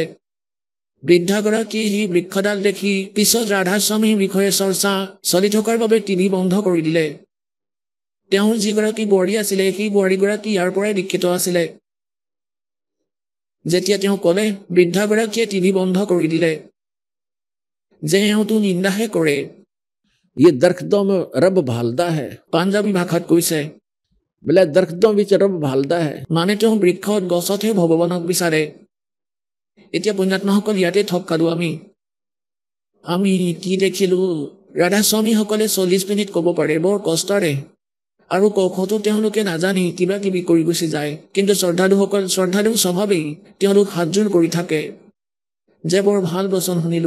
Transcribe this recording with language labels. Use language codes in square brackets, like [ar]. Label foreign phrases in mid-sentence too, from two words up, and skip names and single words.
[as] বৃদ্ধাগৰাকীয়ে সেই বৃক্ষডাল দেখি পিছত ৰাধাস্বামীৰ বিষয়ে চৰ্চা চলি থকাৰ বাবে টিভি বন্ধ কৰি দিলে। তেওঁৰ যিগৰাকী বোৱাৰী আছিলে সেই বোৱাৰীগৰাকী ইয়াৰ পৰাই দীক্ষিত আছিলে। যেতিয়া তেওঁ ক'লে, বৃদ্ধাগৰাকীয়ে টিভি বন্ধ কৰি দিলে যে এওঁতো নিন্দাহে কৰে। [hi] ये दरख्तों में रब भालदा है। [as] পাঞ্জাবী ভাষাত কৈছে, [pa] ਬੋਲੇ ਦਰਖ਼ਤਾਂ ਵਿਚ ਰੱਬ ਭਾਲਦਾ ਹੈ। [as] মানে তেওঁ বৃক্ষত গছতহে ভগৱানক বিচাৰে। এতিয়া পুণ্যাত্মাসকল ইয়াতে ঠগ খালো আমি কি দেখিলো, ৰাধাস্বামীসকলে 40 মিনিট ক'ব পাৰে বৰ কষ্টৰে, আৰু কখতো তেওঁলোকে নাজানি কিবা কিবি কৰি গুচি যায়। কিন্তু শ্ৰদ্ধালু স্বভাৱেই তেওঁলোক হাতযোৰ কৰি থাকে যে বৰ ভাল বচন শুনিলো।